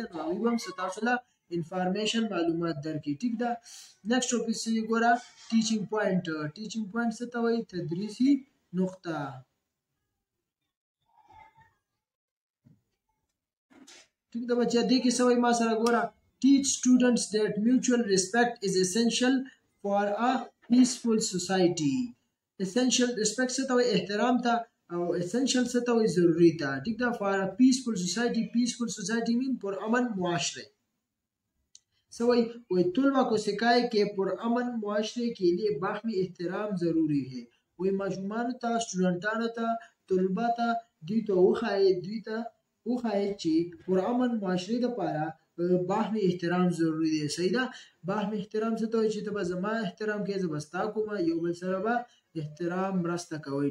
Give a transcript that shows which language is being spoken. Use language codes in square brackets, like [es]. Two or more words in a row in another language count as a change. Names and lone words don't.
[ps] نو هغوی به هم ستاسو له انفارمیشن معلومات درکړي. ټیک ده. نیکسټ ورپسې ګوره [en] teaching point. teaching point [ps] څه ته وایي؟ تدریسي نقطه. ټیک ده بچیا. دې کې څه وایي ما سره ګوره [en] teach students that mutual respect is essential for a peaceful society. essential respect [ps] څه ته وایي؟ احترام ته. او essential څه ته وایي؟ ضروري ته. ٹھیک ده. [en] for a peaceful society. peaceful society mean [ur] پرامن معاشرے. سوئی وہی طلبہ کو سکھائے کہ پرامن معاشرے کے لیے باہمی احترام ضروری ہے. [ps] وہی معشومانو ته، سټوډنټانو ته، طلبه ته دوی ته وښایئ چې پرامن معاشرې دپاره باهمي احترام ضروري دی. صحیح ده. باهمي احترام څه ته وایي؟ چې ته به زما احترام کوې، زه به ستا کومه، یو بل سره به احترام مرسته کوئ.